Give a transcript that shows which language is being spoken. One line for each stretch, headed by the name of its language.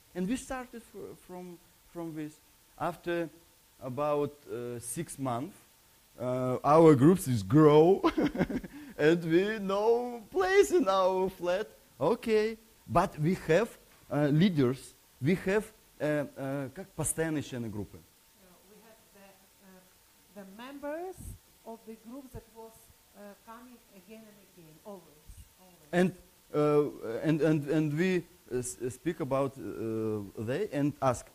English: And we started from this. After about 6 months, our groups is grow, and we no place in our flat. Okay, but we have leaders. We have
Russian: как постоянные члены группы.
English: We have the members of the group that was coming again and again, always. And we speak about they and ask.